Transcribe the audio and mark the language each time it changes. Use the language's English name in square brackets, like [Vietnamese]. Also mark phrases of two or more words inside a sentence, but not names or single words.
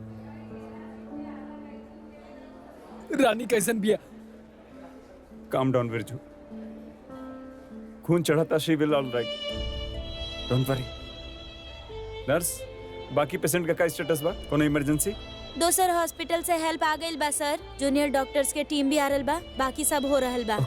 [Bhojpuri] रानी कैसन बिया? [English] calm down [Bhojpuri] बिरजू, खून चढ़ा था, [English] She will all right, don't worry. [Bhojpuri] नर्स बाकी पेशेंट का स्टेटस बा? कोनो इमरजेंसी? दोसर हॉस्पिटल से हेल्प आ गइल बा सर, [English] junior doctors [Bhojpuri] के टीम भी आ रहल बा, बाकी सब हो रहल बा।